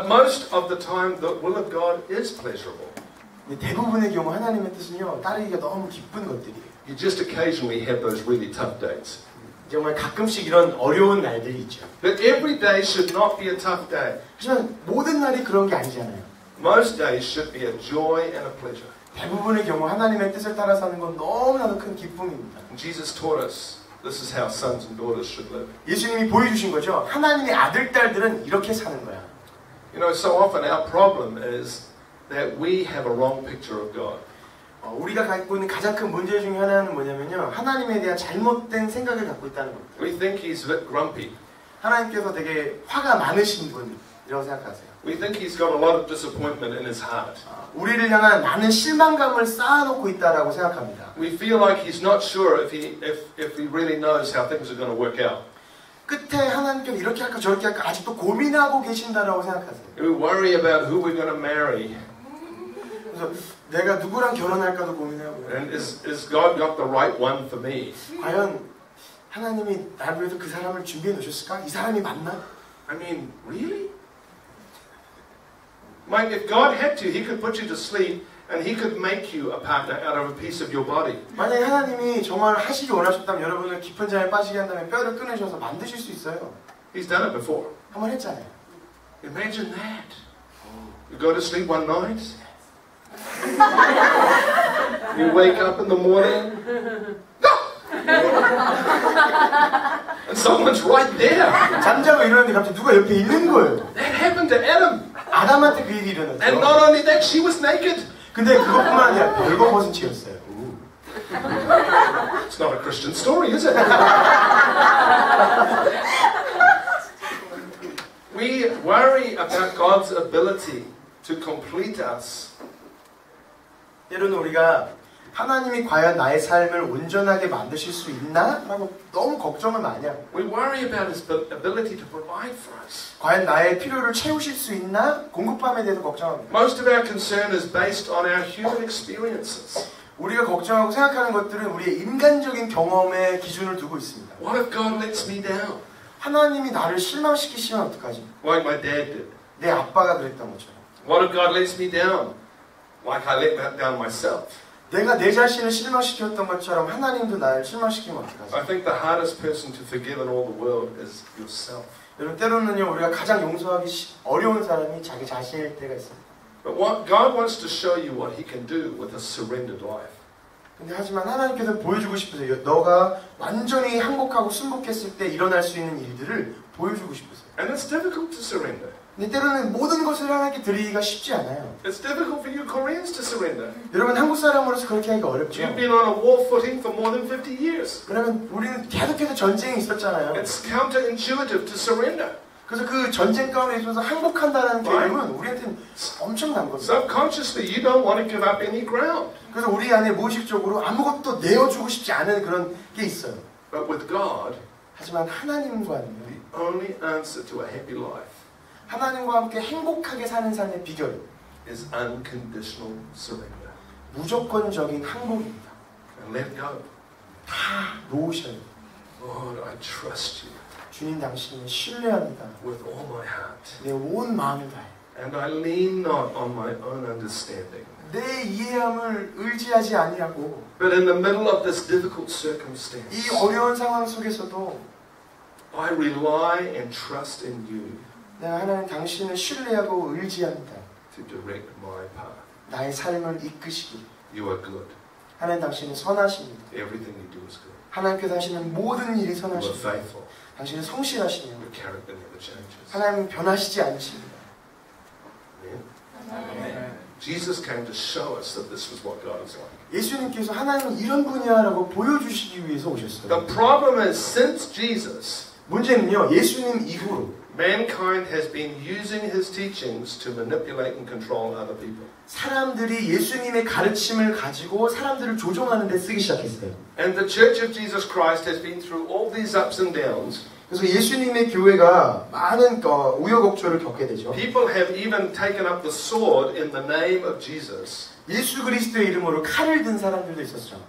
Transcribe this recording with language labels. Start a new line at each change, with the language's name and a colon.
English: But most of the time, the will of God is pleasurable.
Korean: 근데 대부분의 경우 하나님의 뜻은요, 따르기가 너무 기쁜 것들이에요.
English: You just occasionally have those really tough days.
Korean: 정말 가끔씩 이런 어려운 날들이 있죠.
English: But every day should not be a tough day.
Korean: 하지만 모든 날이 그런 게 아니잖아요.
English: Most days should be a joy and a pleasure.
Korean: 대부분의 경우 하나님의 뜻을 따라 사는 건 너무나도 큰 기쁨입니다.
English: And Jesus taught us this is how sons and daughters should live.
Korean: 예수님이 보여주신 거죠. 하나님의 아들, 딸들은 이렇게 사는 거야.
English: You know, so often our problem is that we have a wrong picture of God.
Korean: 우리가 갖고 있는 가장 큰 문제 중에 하나는 뭐냐면요. 하나님에 대한 잘못된 생각을 갖고 있다는 겁니다.
English: We think He's a bit grumpy.
Korean: 하나님께서 되게 화가 많으신 분이라고 생각하세요.
English: We think He's got a lot of disappointment in His heart.
Korean: 우리를 향한 많은 실망감을 쌓아놓고 있다라고 생각합니다.
English: We feel like He's not sure if He really knows how things are going to work out.
Korean: 끝에 하나님께서 이렇게 할까 저렇게 할까 아직도 고민하고 계신다라고 생각하세요.
English: We worry about who we're going to marry.
Korean: 그래서 내가 누구랑 결혼할까도 고민하고.
English: And is God got the right one for me?
Korean: 과연 하나님이 나를 위해서 그 사람을 준비해 놓으셨을까? 이 사람이 맞나?
English: I mean, really? Mike, if God had to, He could put you to sleep and He could make you a partner out of a piece of your body.
Korean: 만약에 하나님이 정말 하시기 원하셨다면 여러분을 깊은 잠에 빠지게 한 다음에 뼈를 끊으셔서 만드실 수 있어요.
English: He's done it before.
Korean: 한번 했잖아요.
English: Imagine that. You go to sleep one night. You wake up in the morning. And someone's right there.
Korean: 잠자고 일어났는데 갑자기 누가 옆에 있는 거예요.
English: That happened to Adam.
Korean: 아담한테 그 일이 일어났죠.
English: And not only that, she was naked.
Korean: 근데 그것뿐만 아니라 별거 벗은 채였어요.
English: It's not a Christian story, is it? We worry about God's ability to complete us.
Korean: 때로는 우리가 하나님이 과연 나의 삶을 온전하게 만드실 수 있나? 라고 너무 걱정을 많이 하고
English: We worry about His ability to provide for us.
Korean: 과연 나의 필요를 채우실 수 있나? 공급함에 대해서 걱정합니다.
English: Most of our concern is based on our human experiences.
Korean: 우리가 걱정하고 생각하는 것들은 우리의 인간적인 경험에 기준을 두고 있습니다.
English: What if God lets me down?
Korean: 하나님이 나를 실망시키시면 어떡하지?
English: Like my dad did.
Korean: 내 아빠가 그랬던 것처럼.
English: What if God lets me down? Like I let down myself.
Korean: 내가 내 자신을 실망시켰던 것처럼 하나님도 나를 실망시키면 어떡하지?
English: I think the hardest person to forgive in all the world is yourself.
Korean: 여러분 때로는요 우리가 가장 용서하기 어려운 사람이 자기 자신일 때가 있어요.
English: But what God wants to show you what He can do with a surrendered life.
Korean: 근데 하지만 하나님께서 보여주고 싶으세요. 너가 완전히 항복하고 순복했을 때 일어날 수 있는 일들을 보여주고 싶으세요.
English: And it's difficult to surrender.
Korean: 근데 때로는 모든 것을 하나님께 드리기가 쉽지 않아요.
English: It's difficult for you Koreans to surrender.
Korean: 여러분 한국 사람으로서 그렇게 하기가 어렵죠.
English: You've been on a war footing for more than 50 years.
Korean: 그러면 우리는 계속해서 전쟁이 있었잖아요.
English: It's counterintuitive to surrender.
Korean: 그래서 그 전쟁 가운데 있어서 항복한다는 개념은 우리한테는 엄청난 겁니다.
English: Subconsciously, you don't want to give up any ground.
Korean: 그래서 우리 안에 무의식적으로 아무것도 내어주고 싶지 않은 그런 게 있어요.
English: But with God,
Korean: 하지만 하나님과는요.
English: the only answer to a happy life
Korean: 하나님과 함께 행복하게 사는 삶의 비결
English: is unconditional surrender.
Korean: 무조건적인 항복입니다.
English: And let go.
Korean: 다 놓으셔요.
English: Lord, I trust you
Korean: 주님 당신을 신뢰합니다.
English: with all my heart.
Korean: 내 온 마음을 다해.
English: And I lean not on my own understanding.
Korean: 내 이해함을 의지하지 아니하고
English: But in the middle of this difficult
Korean: 이
English: circumstance,
Korean: 어려운 상황 속에서도
English: I rely and trust in you
Korean: 내가 하나님 당신을 신뢰하고 의지합니다.
English: to direct my path.
Korean: 나의 삶을 이끄시기.
English: You are good.
Korean: 하나님 당신은 선하십니다.
English: Everything you do is good.
Korean: 하나님께서 하시는 모든 일이
English: You are
Korean: 선하십니다.
English: faithful.
Korean: 당신은 성실하시며
English: Your character never changes.
Korean: 하나님은 변하시지 않으십니다.
English: Amen. Jesus came to show us that this was what God is like.
Korean: 예수님께서 하나님은 이런 분이야라고 보여주시기 위해서 오셨어요.
English: The problem is, since Jesus,
Korean: 문제는요, 예수님 이후로
English: mankind has been using his teachings to manipulate and control other people.
Korean: 사람들이 예수님의 가르침을 가지고 사람들을 조종하는 데 쓰기 시작했어요.
English: And the Church of Jesus Christ has been through all these ups and downs.
Korean: 그래서 예수님의 교회가 많은 우여곡절을 겪게 되죠.
English: People have even taken up the sword in the name of Jesus.
Korean: 예수 그리스도의 이름으로 칼을 든 사람들도 있었죠.